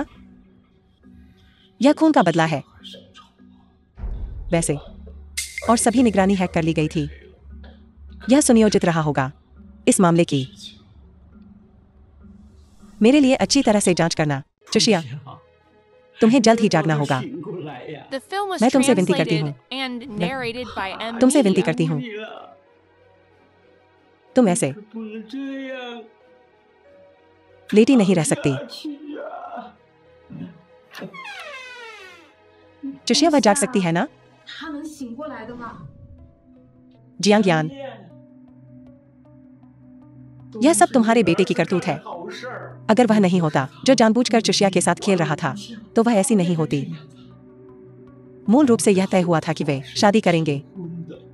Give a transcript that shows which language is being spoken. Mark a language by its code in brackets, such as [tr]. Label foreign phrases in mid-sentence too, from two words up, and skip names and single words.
[hi] यह खून का बदला है वैसे, और सभी निगरानी हैक कर ली गई थी। यह सुनियोजित रहा होगा इस मामले की। मेरे लिए अच्छी तरह से जांच करना। चुशिया, तुम्हें जल्द ही जागना होगा। [en] The film was [hi] मैं तुमसे विनती करती [en] translated and narrated by M. [hi] तुमसे विनती [en] Media. [hi] करती हूँ, तुम ऐसे [zh] 不能这样， [hi] लेटी नहीं रह सकती। [zh] 去呀！ [hi] चुशिया, वह जाग सकती है ना? [zh] 他能醒过来的吗？ [hi] जियांग यान, यह सब तुम्हारे बेटे की करतूत है। [zh] 好事儿， [hi] अगर वह नहीं होता जो जानबूझकर चुशिया के साथ खेल रहा था, तो वह ऐसी नहीं होती। मूल रूप से यह तय हुआ था कि वे शादी करेंगे। [zh] 真的，